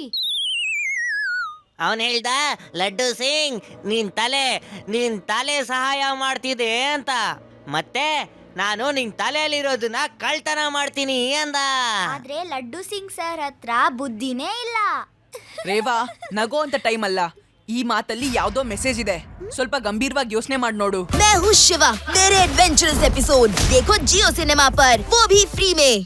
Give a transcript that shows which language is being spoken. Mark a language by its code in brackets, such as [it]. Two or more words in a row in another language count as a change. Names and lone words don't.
[kn] ಅವನ್ ಹೇಳ್ದ, ಲಡ್ಡು ಸಿಂಗ್ ನಿನ್ ತಲೆ ಸಹಾಯ ಮಾಡ್ತಿದೆ ಅಂತ, ಮತ್ತೆ ನಾನು ನಿನ್ ತಲೆಯಲ್ಲಿರೋದನ್ನ ಕಳ್ತನ ಮಾಡ್ತೀನಿ ಅಂದ. ಆದ್ರೆ ಲಡ್ಡು ಸಿಂಗ್ ಸರ್ ಹತ್ರ ಬುದ್ಧಿನೇ ಇಲ್ಲ. ರೇವಾ, ನಗೋ ಅಂತ ಟೈಮ್ ಅಲ್ಲ, ಈ ಮಾತಲ್ಲಿ ಯಾವ್ದೋ ಮೆಸೇಜ್ ಇದೆ, ಸ್ವಲ್ಪ ಗಂಭೀರವಾಗಿ ಯೋಚನೆ ಮಾಡಿ ನೋಡು. [hi] मैं हूँ शिवा मेरे [en] adventurous episode [hi] देखो जियो सिनेमा पर, वो भी फ्री में।